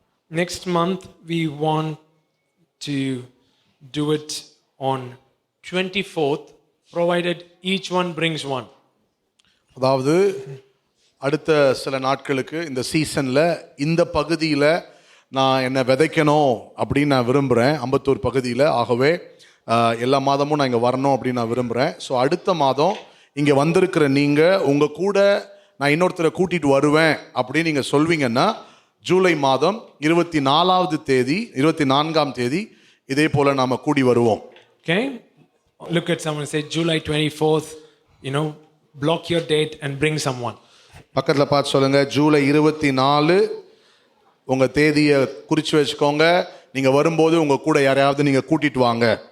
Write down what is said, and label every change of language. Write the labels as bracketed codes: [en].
[en] Next month, we want to do it on 24th, provided each one brings one. [ta] அதாவது அடுத்த சில நாட்களுக்கு இந்த சீசனில் இந்த பகுதியில் நான் என்னை விதைக்கணும் அப்படின்னு நான் விரும்புகிறேன், அம்பத்தூர் பகுதியில். ஆகவே எல்லா மாதமும் நான் இங்கே வரணும் அப்படின்னு நான் விரும்புகிறேன். ஸோ அடுத்த மாதம் இங்கே வந்திருக்கிற நீங்கள் உங்கள் கூட நான் இன்னொருத்தரை கூட்டிகிட்டு வருவேன் அப்படின்னு நீங்கள் சொல்வீங்கன்னா ஜூலை மாதம் 24ஆம் தேதி இதே போல் நாம் கூடி வருவோம். [en] Okay? Look at someone and say, July 24th, block your date and bring someone. [ta] பக்கத்தில் பார்த்து சொல்லுங்க, ஜூலை 24 உங்கள் தேதியை குறித்து வச்சுக்கோங்க. நீங்கள் வரும்போது உங்கள் கூட யாரையாவது நீங்கள் கூட்டிட்டு வாங்க.